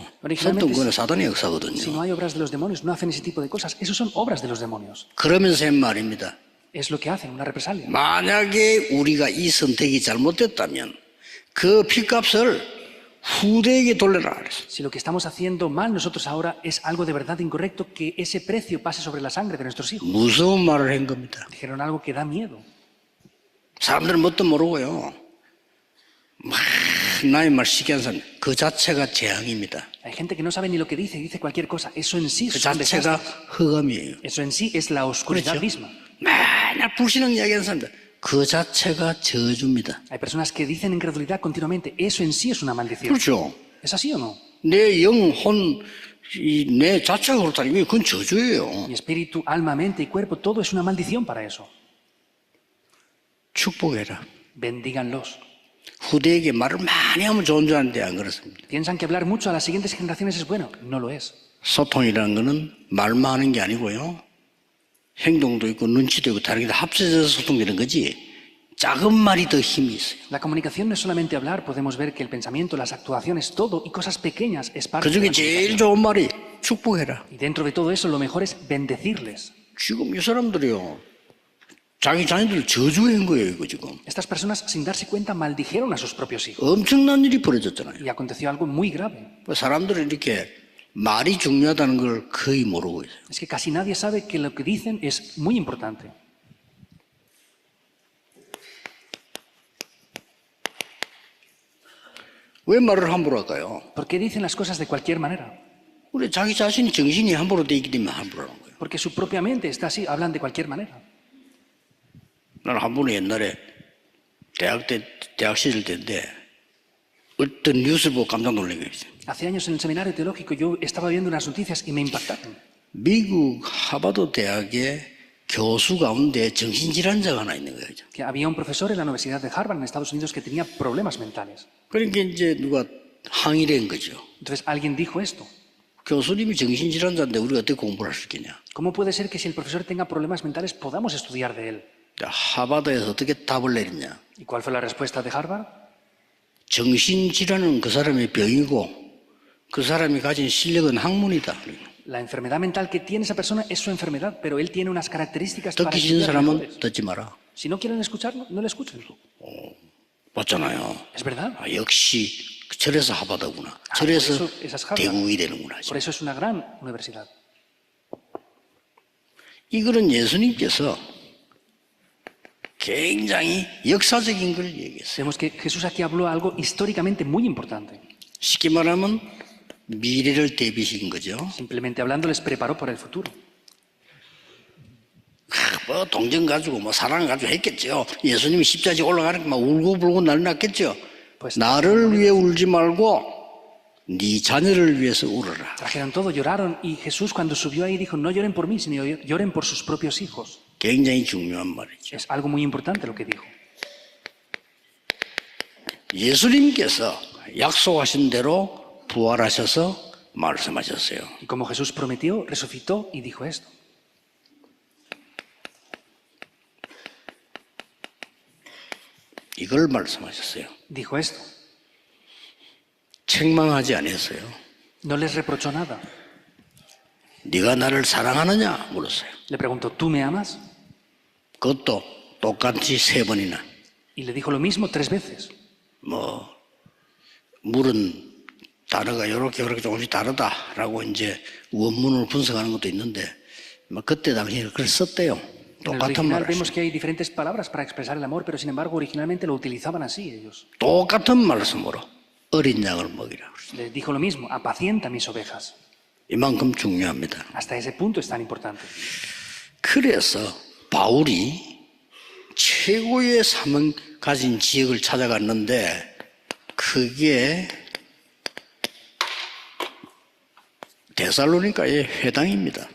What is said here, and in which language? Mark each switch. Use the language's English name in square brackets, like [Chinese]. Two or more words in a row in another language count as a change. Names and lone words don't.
[Korean] 선동 그거는 사단의 [Spanish] Si [Korean] 역사거든요. [Spanish] no hay obras de los demonios, no hacen ese tipo de cosas. Esos son obras de los demonios. [Korean] 그러면서 한 말입니다. [Spanish] Es lo que hacen, una represalia. [Korean] 만약에 우리가 이 선택이 잘못됐다면 그 피값을 후대에게 돌려라 그랬어요. [Spanish] Si lo que estamos haciendo mal nosotros ahora es algo de verdad incorrecto, que ese precio pase sobre la sangre de nuestros hijos. [Korean] 무서운 말을 한 겁니다. [Spanish] Dijeron algo que da miedo. [Korean] 사람들은 뭣도 모르고요. 막 나의 말 쉽게 하는 사람 그 자체가 재앙입니다. [Spanish] Hay gente que no sabe ni lo que dice y dice cualquier cosa. Eso en sí [Korean] 그 [Spanish] es un [Korean] 자체가 [Spanish] desastre. [Korean] 흑암이에요. [Spanish] Eso en sí es la oscuridad [Korean] 그렇죠? [Spanish] misma. [Korean] 맨날 불신앙 이야기하는 사람들 그 자체가 저주입니다. [Spanish] Hay personas que dicen incredulidad continuamente. Eso en sí es una maldición. [Korean] 그렇죠? [Spanish] ¿Es así o no? [Korean] 내 영혼, 내 자체가 그렇다니 그건 저주예요. [Spanish] Mi espíritu, alma, mente y cuerpo, todo es una maldición para eso. [Korean] 축복해라. [Spanish] Bendíganlos. [Korean] 후대에게 말을 많이 하면 좋은 줄 아는데 안 그렇습니다. [Spanish] Piensan que hablar mucho a las siguientes generaciones es bueno. No lo es. [Korean] 소통이라는 거는 말만 하는 게 아니고요. 행동도 있고 눈치도 있고 다른 게 다 합쳐져서 소통되는 거지 작은 말이 더 힘이 있어요. [Spanish] La comunicación no es solamente hablar, podemos ver que el pensamiento, las actuaciones, todo y cosas pequeñas es parte [Korean] 그 [Spanish] de [Korean] 중에 [Spanish] la [Korean] 제일 [Spanish] comunicación. [Korean] 좋은 말이 축복해라. [Spanish] Y dentro de todo eso, lo mejor es bendecirles. [Korean] 지금 이 사람들이요. 자기 자녀들 저주한 거예요, 이거 지금. [Spanish] Estas personas, sin darse cuenta, maldijeron a sus propios hijos. [Korean] 엄청난 일이 벌어졌잖아요. [Spanish] Y aconteció algo muy grave. [Korean] 사람들은 이렇게 말이 중요하다는 걸 거의 모르고 있어요. [Spanish] Es que casi nadie sabe que lo que dicen es muy importante. [Korean] 왜 말을 함부로 할까요? [Spanish] ¿Por qué dicen las cosas de cualquier manera? [Korean] 우리 자기 자신이 정신이 함부로 돼 있기 때문에 함부로 하는 거예요. [Spanish] Porque su propia mente está así, hablan de cualquier manera. [Korean] 나는 한 번은 옛날에 대학 시절 때인데 어떤 뉴스를 보고 깜짝 놀란 게 있어요. [Spanish] Hace años en el seminario teológico yo estaba viendo unas noticias y me impactaron. [Korean] 미국 하버드 대학의 교수 가운데 정신질환자가 하나 있는 거예요. [Spanish] Que había un profesor en la Universidad de Harvard en Estados Unidos que tenía problemas mentales. [Korean] 그러니까 이제 누가 항의를 한 거죠. [Spanish] Entonces alguien dijo esto. [Korean] 교수님이 정신질환자인데 우리가 어떻게 공부를 할 수 있겠냐. [Spanish] ¿Cómo puede ser que si el profesor tenga problemas mentales podamos estudiar de él? [Korean] 하버드에서 어떻게 답을 내렸냐. [Spanish] ¿Y cuál fue la respuesta de Harvard? [Korean] 정신질환은 그 사람의 병이고 그 사람이 가진 실력은 학문이다. [Spanish] La enfermedad mental que tiene esa persona es su enfermedad, pero él tiene unas características para [Korean] 듣기 싫은 [Spanish] estudiar [Korean] 사람은 [Spanish] mejores. [Korean] 듣지 마라. [Spanish] Si no quieren escucharlo, no le escuchen. [Korean] 맞잖아요. [Spanish] Es verdad. [Korean] 아, 역시 저래서 하버드구나. [Spanish] por [Korean] 저래서 [Spanish] eso esas Harvard. [Korean] 대국이 되는구나. [Spanish] Por eso es una gran universidad. [Korean] 이거는 예수님께서 굉장히 역사적인 걸 얘기했어요. [Spanish] Vemos que Jesús aquí habló algo históricamente muy importante. [Korean] 쉽게 말하면 미래를 대비시킨 거죠. [Spanish] Simplemente hablando, les preparó para el futuro. [Korean] 뭐 동정 가지고 뭐 사랑 가지고 했겠죠. 예수님이 십자가에 올라가는 거 막 울고불고 난리 났겠죠. 나를 위해 울지 말고 네 자녀를 위해서 울어라. [Spanish] Trajeron todo, lloraron y Jesús cuando subió ahí dijo, no lloren por mí, sino lloren por sus propios hijos. [Korean] 굉장히 중요한 말이죠. [Spanish] Es algo muy importante lo que dijo. [Korean] 예수님께서 약속하신 대로 부활하셔서 말씀하셨어요. [Spanish] Y como Jesús prometió, resucitó y dijo esto. [Korean] 이걸 말씀하셨어요. [Spanish] Dijo esto. [Korean] 책망하지 않았어요. [Spanish] No les reprochó nada. [Korean] 네가 나를 사랑하느냐 물었어요. [Spanish] Le preguntó, ¿tú me amas? [Korean] 그것도 똑같이 3번이나. [Spanish] Y le dijo lo mismo 3 veces. [Korean] 뭐 물은 단어가 이렇게 조금씩 다르다라고 이제 원문을 분석하는 것도 있는데 뭐 그때 당시에 그걸 썼대요. [Spanish] En el [Korean] 똑같은 [Spanish] original [Korean] 말을 [Spanish] vemos que hay diferentes palabras para expresar el amor, pero sin embargo originalmente lo utilizaban así ellos. [Korean] 똑같은 말씀으로 어린 양을 먹이라. [Spanish] Les dijo lo mismo, apacienta mis ovejas. [Korean] 이만큼 중요합니다. [Spanish] Hasta ese punto es tan importante. [Korean] 그래서 바울이 최고의 사명 가진 지역을 찾아갔는데 그게 데살로니가의 회당입니다.